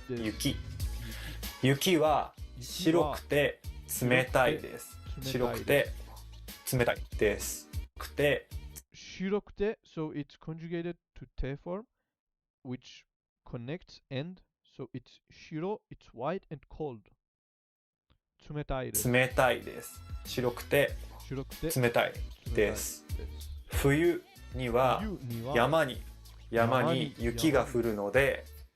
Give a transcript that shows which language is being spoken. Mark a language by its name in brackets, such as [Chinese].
[Japanese] 雪は白くて冷たいです。白くて冷たいです。 [English] 白くて so it's conjugated to te form which connects and so it's 白 it's white and cold 冷たいです。 [Japanese] 冷たいです。白くて冷たいです。冬には山に雪が降るので